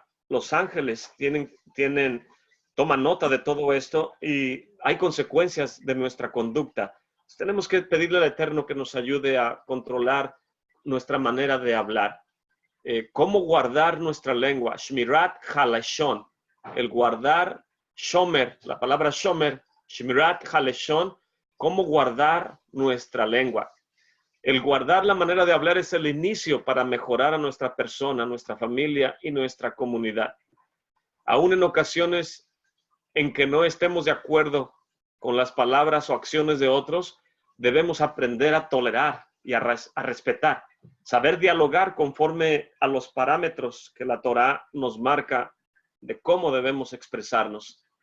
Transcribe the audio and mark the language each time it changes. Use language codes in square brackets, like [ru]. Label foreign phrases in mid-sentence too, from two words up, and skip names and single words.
[es] Los ángeles toman nota de todo esto y hay consecuencias de nuestra conducta. Tenemos que pedirle al Eterno que nos ayude a controlar nuestra manera de hablar. ¿Cómo guardar nuestra lengua? [he] שמירת הלשון, [es] el guardar, shomer, la palabra shomer, [he] שמירת הלשון, [es] ¿cómo guardar nuestra lengua? El guardar la manera de hablar es el inicio para mejorar a nuestra persona, nuestra familia y nuestra comunidad. Aún en ocasiones en que no estemos de acuerdo con las palabras o acciones de otros, debemos aprender a tolerar y a respetar, saber dialogar conforme a los parámetros que la Torá nos marca de cómo debemos expresarnos.